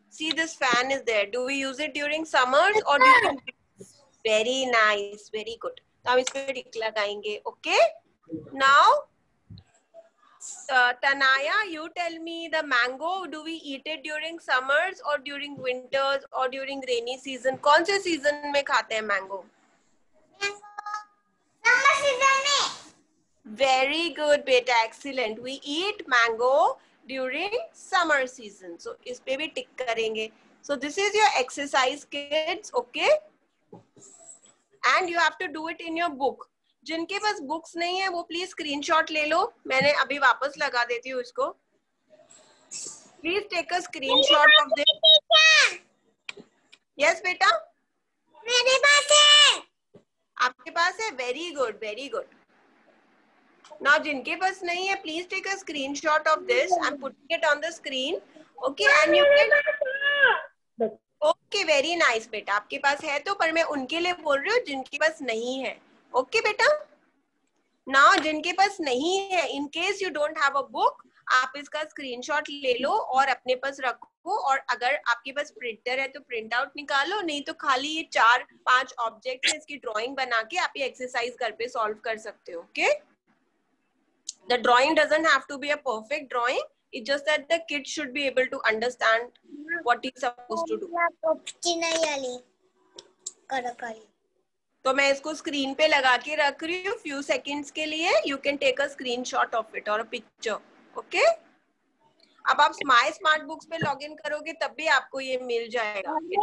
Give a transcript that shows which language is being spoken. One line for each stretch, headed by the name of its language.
English: See, this fan is there. Do we use it during summers or during? Very nice, very good.
Hindi: तो हम इस पे टिक लगाएंगे.
English: Okay, now Tanaya, you tell me, the mango, do we eat it during summers or during winters or during rainy season?
Hindi: कौन से season में खाते हैं mango? Summer season में.
English: Very good, beta. Excellent. We eat mango during summer season.
Hindi: So इस पे भी tick करेंगे.
English: So this is your exercise, kids. Okay. And you have to do it in your book.
Hindi: जिनके पास books नहीं है वो please screenshot ले लो. मैंने अभी वापस लगा देती हूँ इसको.
English: Please take a screenshot of this. Yes बेटा,
Hindi: मेरे पास है. आपके पास है.
English: Very good, very good. Now
Hindi: जिनके पास नहीं है
English: Please take a screenshot of this. I am putting it on the screen. Okay, and you can. Okay, very nice बेटा.
Hindi: आपके पास है तो, पर मैं उनके लिए बोल रही हूँ जिनके पास नहीं है. ओके बेटा. नाउ जिनके पास नहीं है,
English: in case you don't have a book,
Hindi: आप इसका स्क्रीनशॉट ले लो और अपने पास रखो. और अगर आपके पास प्रिंटर है तो प्रिंट आउट निकालो, नहीं तो खाली ये 4-5 ऑब्जेक्ट है, इसकी ड्राइंग बना के आप ये एक्सरसाइज घर पे सॉल्व कर सकते हो.
English: Okay, the drawing doesn't have to be a perfect drawing. It's just that the kid should be able to understand what he's supposed to do.
Hindi: तो मैं इसको स्क्रीन पे लगा के रख रही हूँ few seconds के लिए.
English: You can take a screenshot of it or a picture. Okay?
Hindi: अब आप माय स्मार्ट बुक्स पे लॉग इन करोगे तब भी आपको ये मिल जाएगा.